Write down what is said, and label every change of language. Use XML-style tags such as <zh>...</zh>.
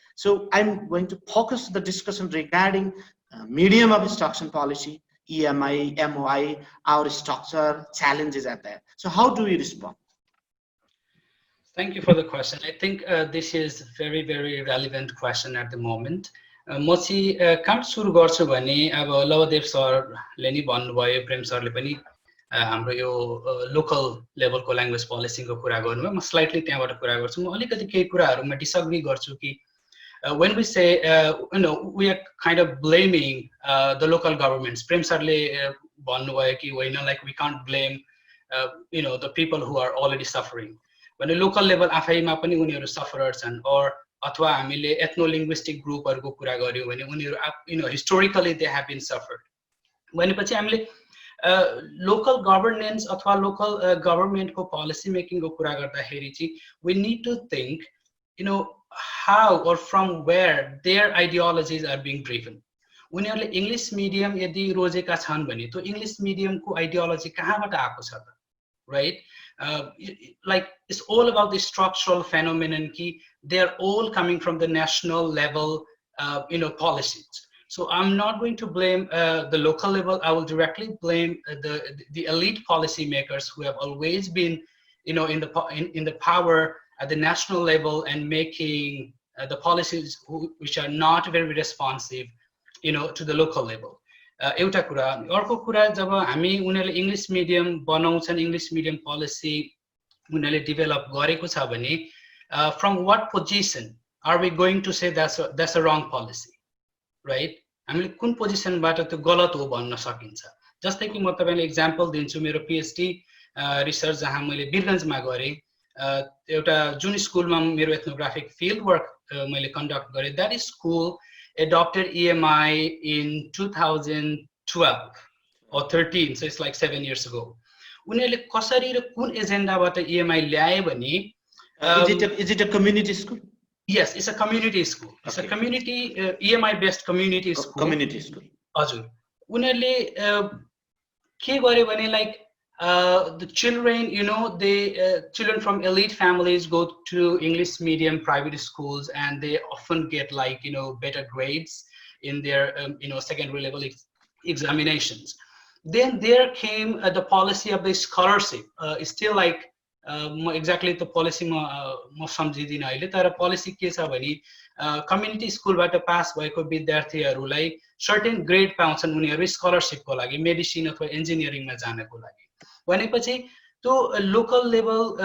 <en>So I'm going to focus the discussion regarding medium of instruction policy, EMI, MOI, our structure, challenges are there. So how do we respond? Thank you for the question. I think this is a very, very relevant question at the moment.</en> <ne>म चाहिँ कहाँ सुरु गर्छु भने अब लवदेव सरले नि भन्नुभयो, प्रेम सरले पनि हाम्रो यो लोकल लेभलको ल्याङ्ग्वेज पोलिसीको कुरा गर्नुभयो। म स्लाइटली त्यहाँबाट कुरा गर्छु। म अलिकति केही कुराहरुमा डिसएग्री गर्छु कि</ne> <en>when we say we are kind of blaming the local governments,</en> <ne>prem sarle bhanनुभयो कि होइन,</ne> <en>like we can't blame the people who are already suffering. When a local level</en> <ne>आफैमा पनि उनीहरु</ne> <en>sufferers छन्, or अथवा हामीले ethno linguistic group</en> <ne>हरुको कुरा गर्यौ भने उनीहरु</ne> <en>historically they have been suffered.</en> <ne>भनेपछि हामीले</ne> <en>local governance अथवा local government को policy making को</en> <ne>कुरा गर्दाखेरि चाहिँ</ne> <en>we need to think how or from where their ideologies are being driven.</en> <ne>उनीहरुले इंग्लिश मिडियम यदि रोजेका छन् भने त्यो इंग्लिश मिडियम को आइडियोलोजी कहाँबाट आएको छ त, right?</ne> <en>Like it's all about the structural phenomenon कि they are all coming from the national level policies. So I'm not going to blame the local level. I will directly blame the elite policymakers who have always been in the power at the national level and making the policies which are not very responsive to the local level.</en> <ne>एउटा कुरा। अर्को कुरा, जब हामी उनीहरुले English medium बनाउँछन्, English medium policy उनीहरुले develop गरेको छ भने</ne> <en>from what position are we going to say that's a wrong policy, right?</en> <ne>हामीले कुन पोजिसनबाट त्यो गलत हो भन्न सकिन्छ जस्तै कि म तपाईलाई एक्जाम्पल दिन्छु मेरो पीएचडी रिसर्च जहाँ मैले वीरगन्जमा गरेँ एउटा जुन स्कुलमा मेरो एथनोग्राफिक फिल्ड वर्क मैले कन्डक्ट गरेँ</ne> <en>that school adopted EMI in 2012 or 13 so it's like 7 years ago</en> <ne>उनीहरूले कसरी र कुन एजेन्डाबाट EMI ल्याए भने</ne> <en>is it a community school? Yes, it's a community school. It's a community EMI based community school. Community school.</en> <ne>हजुर उनीहरूले के गर्यो भने</ne> <en>like the children, you know, children from elite families go to English medium private schools and they often get like, you know, better grades in their, you know, secondary level examinations. Then there came the policy of the scholarship. Still like exactly the policy</en> <ne>म सम्झिदिन अहिले तर policy के छ भने community स्कुलबाट pass भएको विद्यार्थीहरूलाई certain grade पाउँछन् उनीहरू स्कलरशिपको लागि मेडिसिन अथवा इन्जिनियरिङमा जानको लागि भनेपछि त्यो लोकल लेभल</ne>